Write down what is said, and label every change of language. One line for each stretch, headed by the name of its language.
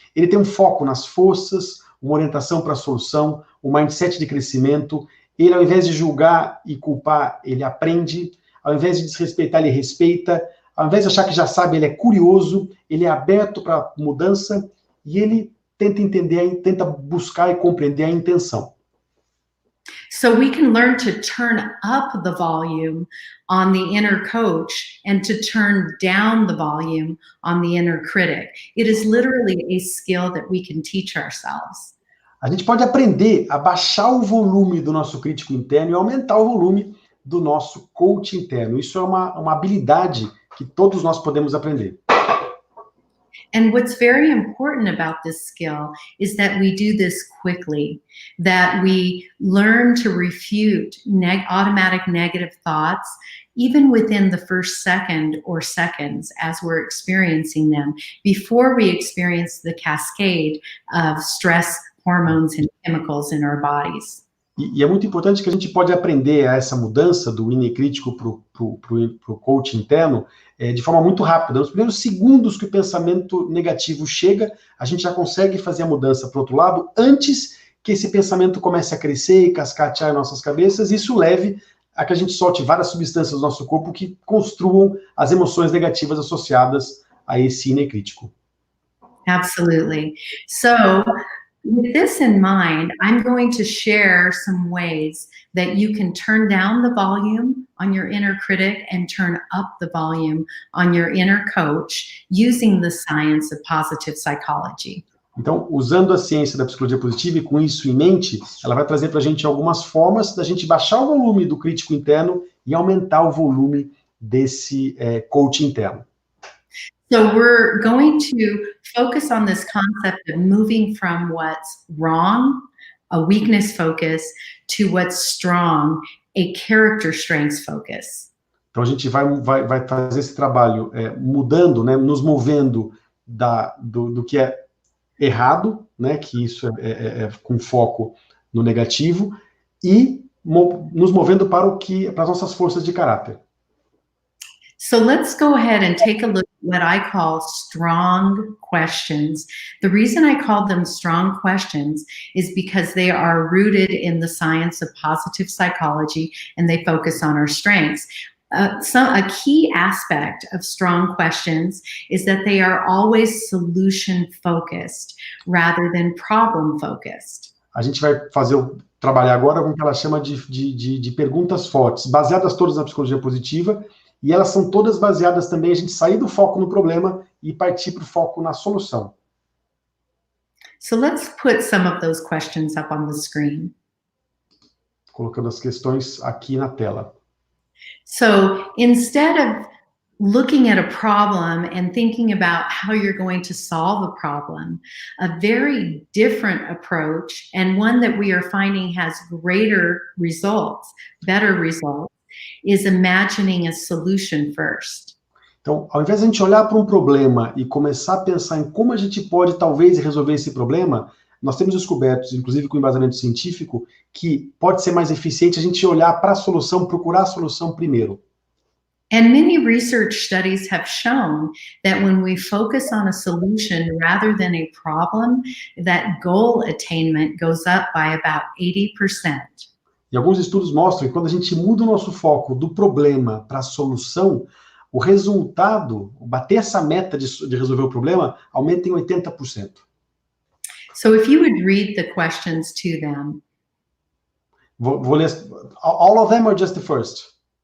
Portuguese: ele tem um foco nas forças, uma orientação para a solução, um mindset de crescimento. Ele, ao invés de julgar e culpar, ele aprende. Ao invés de desrespeitar, ele respeita. Ao invés de achar que já sabe, ele é curioso, ele é aberto para mudança e ele tenta entender, tenta buscar e compreender a intenção.
English: So we can learn to turn up the volume on the inner coach and to turn down the volume on the inner critic. It is literally a skill that we can teach ourselves.
Portuguese: A gente pode aprender a baixar o volume do nosso crítico interno e aumentar o volume do nosso coach interno. Isso é uma habilidade que todos nós podemos aprender.
English: And what's very important about this skill is that we do this quickly, that we learn to refute automatic negative thoughts, even within the first second or seconds as we're experiencing them, before we experience the cascade of stress hormones and chemicals in our bodies.
Portuguese: E é muito importante que a gente pode aprender a essa mudança do inner crítico para o coach interno de forma muito rápida. Nos primeiros segundos que o pensamento negativo chega, a gente já consegue fazer a mudança para o outro lado antes que esse pensamento comece a crescer e cascatear em nossas cabeças. E isso leve a que a gente solte várias substâncias do nosso corpo que construam as emoções negativas associadas a esse inner crítico.
English: Absolutely. So, with this in mind, I'm going to share some ways that you can turn down the volume on your inner critic and turn up the volume on your inner coach using the science of positive psychology.
Portuguese: Então, usando a ciência da psicologia positiva e com isso em mente, ela vai trazer para a gente algumas formas da gente baixar o volume do crítico interno e aumentar o volume desse coach interno.
English: So we're going to focus on this concept of moving from what's wrong, a weakness focus, to what's strong, a character strengths focus.
Portuguese: Então a gente vai fazer esse trabalho mudando, né, nos movendo do que é errado, né, que isso é com foco no negativo, e nos movendo para as nossas forças de caráter.
English: So let's go ahead and take a look at what I call strong questions. The reason I call them strong questions is because they are rooted in the science of positive psychology and they focus on our strengths. A key aspect of strong questions is that they are always solution focused rather than problem focused.
Portuguese: A gente vai trabalhar agora com o que ela chama de perguntas fortes, baseadas todas na psicologia positiva. E elas são todas baseadas também em a gente sair do foco no problema e partir para o foco na solução.
English: So let's put some of those questions up on the screen.
Portuguese: Colocando as questões aqui na tela.
English: So instead of looking at a problem and thinking about how you're going to solve a problem, a very different approach, and one that we are finding has greater results, better results, is imagining a solution first.
Portuguese: Então, ao invés de a gente olhar para um problema e começar a pensar em como a gente pode talvez resolver esse problema, nós temos descoberto, inclusive com embasamento científico, que pode ser mais eficiente a gente olhar para a solução, procurar a solução primeiro.
English: And many research studies have shown that when we focus on a solution rather than a problem, that goal attainment goes up by about 80%.
Portuguese: E alguns estudos mostram que quando a gente muda o nosso foco do problema para a solução, o resultado, bater essa meta de resolver o problema, aumenta em 80%.
English: So if you would read the questions to them.
Portuguese: Vou ler
English: all of them or just the first?